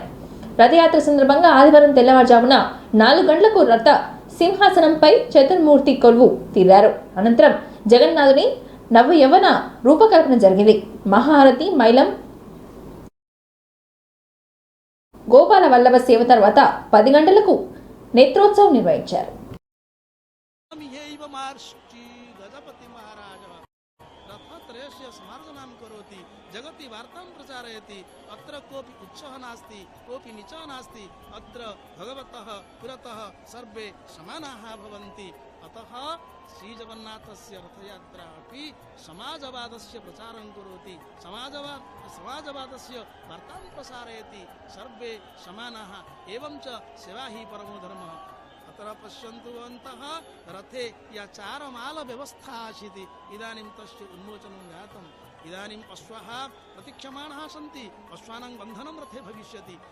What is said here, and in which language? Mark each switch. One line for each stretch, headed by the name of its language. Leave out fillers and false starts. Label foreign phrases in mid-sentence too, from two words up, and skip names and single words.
Telugu: రథయాత్ర సందర్భంగా ఆదివారం తెల్లవారుజామున 4 గంటలకు రథ సింహాసనంపై చతుర్మూర్తి కొలువు తీరారు. అనంతరం జగన్నాథుని నవ యవ్వన రూపకల్పన జరిగింది. మహారథి మైలం గోపాల వల్లభ సేవ తర్వాత 10 గంటలకు నేత్రోత్సవం నిర్వహించారు.
Sanskrit: जगति वार्तां प्रचारयति अत्र कोऽपि उच्चः नास्ति कोऽपि नीचः नास्ति अत्र भगवतः पुरतः सर्वे समानाः भवन्ति अतः श्रीजगन्नाथस्य रथयात्रा अपि समाजवादस्य प्रचारं करोति समाजवादस्य वार्तां प्रसारयति सर्वे समानाः एवं च सेवा हि परमो धर्मः अत्र पश्यन्तु भवन्तः रथे या चारमालव्यवस्था आसीत् इदानीं तस्य उन्मोचनं जातम् इदानीं अश्वाः प्रतीक्षमाणाः सन्ति अश्वानां बन्धनं रथे भविष्यति।